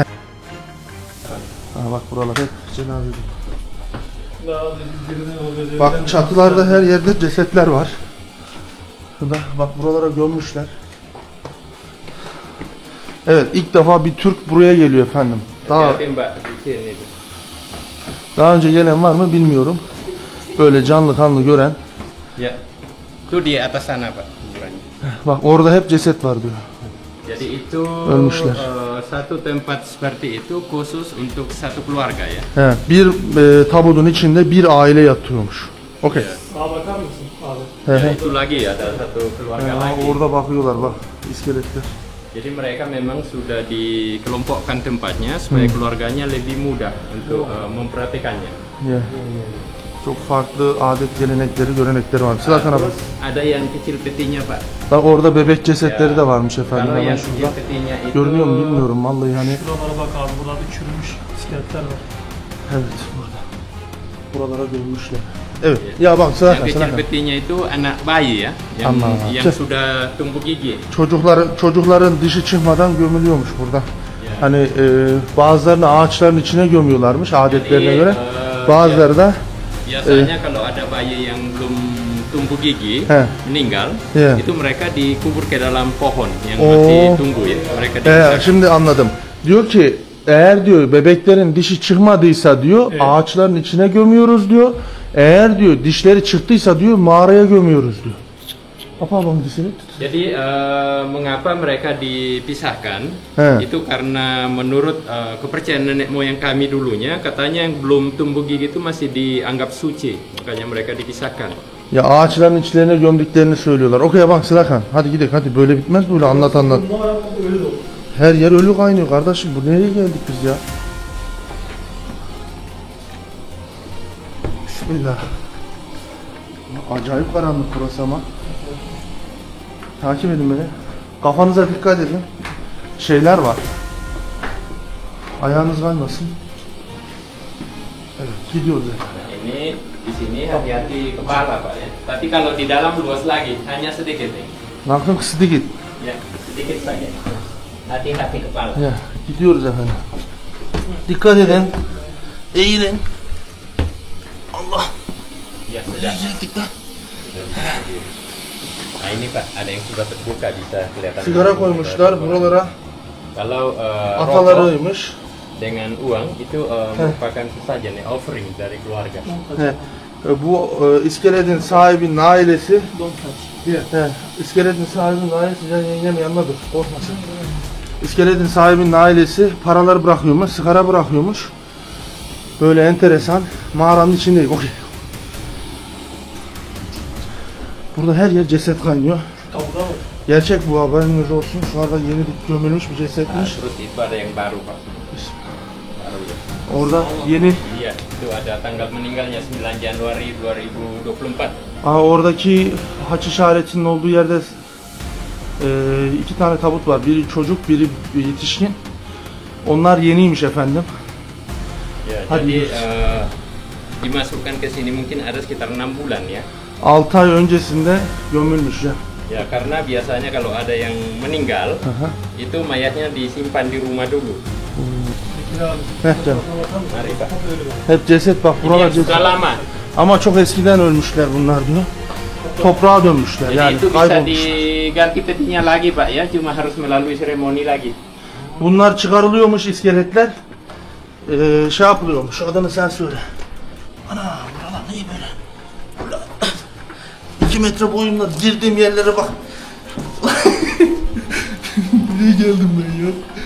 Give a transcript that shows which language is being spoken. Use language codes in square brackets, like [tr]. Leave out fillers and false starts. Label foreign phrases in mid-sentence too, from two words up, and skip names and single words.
[tr] Ha bak buralar hep cenaze. Daha birine oluyor. Bak çatılarda her yerde cesetler var. Şurada bak buralara gömmüşler. Evet ilk defa bir Türk buraya geliyor efendim. [id] Hati-hati Mbak, di sini. [tr] Daha önce gelen var mı bilmiyorum. Böyle canlı kanlı gören. [id] Ya, itu di atas sana Pak kuburannya. [tr] Bak orada hep ceset var diyor. [id] Jadi itu [tr] Ölmüşler. [id] satu tempat seperti itu khusus untuk satu keluarga ya. [tr] He, bir tabutun içinde bir aile yatıyormuş. Okey. Sağa bakar mısın abi? He, he. [id] Itu lagi ya, ada satu keluarga [tr] Ha, [id] lagi. [tr] orada bakıyorlar bak iskeletler. [id] Jadi mereka memang sudah dikelompokkan tempatnya supaya keluarganya lebih mudah untuk memperhatikannya. Ya. [tr] Çok farklı adet gelenekleri, görenekleri var. Sıra bak. [id] Ada yang kecil petinya Pak. [tr] Bak orada bebek cesetleri de varmış efendim. [id] Kalau [tr] Hemen [id] yang kecil [tr] şurada. [id] petinya itu [tr] Görünüyor mu bilmiyorum vallahi hani. Şuralara bak abi. Burada bir çürümüş iskeletler var. Evet burada. Buralara gömmüşler. Evet. Ya bak sıra [id] yang kecil petinya itu anak bayi ya, yang sudah tumbuh gigi. [tr] Çocukların dişi çıkmadan gömülüyormuş burada. Hani bazılarını ağaçların içine gömüyorlarmış adetlerine göre. Bazıları da [id] biasanya kalau ada bayi yang belum tumbuh gigi meninggal, itu mereka dikubur ke dalam pohon yang masih tumbuh ya. Mereka dipisahkan. [tr] Şimdi anladım. Diyor ki eğer diyor bebeklerin dişi çıkmadıysa diyor ağaçların içine gömüyoruz diyor. Eğer diyor dişleri çıktıysa diyor mağaraya gömüyoruz diyor. [id] Apa bang di sini? Jadi mengapa mereka dipisahkan? Itu karena menurut kepercayaan nenek moyang kami dulunya, katanya yang belum tumbuh gigi itu masih dianggap suci, makanya mereka dipisahkan. [tr] Ya ağaçların içlerine gömdüklerini söylüyorlar. Okey bak Sırakan. Hadi gidelim hadi böyle bitmez böyle anlat. Bunlar öyle dolu. Her yer ölü kaynıyor kardeşim. Bu nereye geldik biz ya? Bismillah. Acayip karanlık burası ama. Takip edin beni. Kafanıza dikkat edin. Şeyler var. Ayağınız kaymasın. Evet, gidiyoruz. [id] Ini di sini hati-hati kepala Pak ya. Tapi kalau di dalam luas lagi, hanya sedikit nih. Nakım sedikit. Ya, sedikit saja. Hati-hati kepala. Ya, [tr] gidiyoruz efendim. Dikkat edin. Eğilin. Allah. [id] Ya sudah. Nah ini Pak, ada yang sudah terbuka bisa kelihatan. [tr] Sigara koymuşlar buralara. [id] Kalau rokok [tr] Atalarıymış. [id] dengan uang itu merupakan sesajen ya, offering dari keluarga. [tr] He. Bu iskeletin sahibinin ailesi. He. İskeletin sahibinin ailesi yengem yanına dur. Korkmasın. İskeletin sahibinin ailesi paraları bırakıyormuş, sigara bırakıyormuş. Böyle enteresan. Mağaranın içindeyim. Okey. Burada her yer ceset kaynıyor. Gerçek bu haberiniz olsun. Şu anda yeni gömülmüş bir cesetmiş. [id] Terus itu ada yang baru Pak. Baru ya. [tr] Orada yeni. [id] Iya, itu ada tanggal meninggalnya 9 Januari 2024. [tr] Oradaki haç işaretinin olduğu yerde iki tane tabut var. Biri çocuk, biri yetişkin. Onlar yeniymiş efendim. [id] Ya, [tr] Hadi [id] jadi [tr] gidiyoruz. [id] dimasukkan ke sini mungkin ada sekitar 6 bulan ya. [tr] 6 ay öncesinde gömülmüş ya. [id] Ya, karena biasanya kalau ada yang meninggal, itu mayatnya disimpan di rumah dulu. [tr] Heh canım. [id] Mari Pak. [tr] Hep ceset bak [id] Ini [tr] buralar [id] yang [tr] ceset. [id] sudah lama. [tr] Ama çok eskiden ölmüşler bunlar diyor. Toprağa dönmüşler [id] Jadi [tr] yani [id] itu bisa [tr] kaybolmuşlar. [id] diganti petinya lagi Pak ya, cuma harus melalui seremoni lagi. [tr] Bunlar çıkarılıyormuş iskeletler. Şey yapılıyormuş. Adını sen söyle. Ana buralar ne böyle? Ulan, 2 metre boyumla girdiğim yerlere bak. Buraya geldim ben ya.